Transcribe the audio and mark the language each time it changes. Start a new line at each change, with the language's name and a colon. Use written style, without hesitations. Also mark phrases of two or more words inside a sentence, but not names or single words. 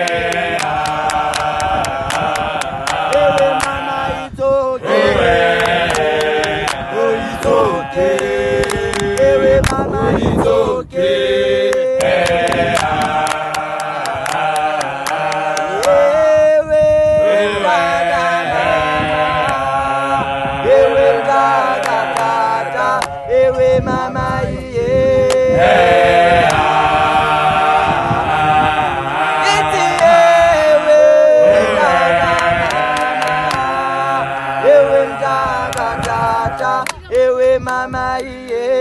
Xhosa: ewe mama
English: it's okay, oh it's okay,
Xhosa: ewe mama
English: it's okay.
Xhosa: Ewe mama iye iti ewe mkakatata ewe mama iye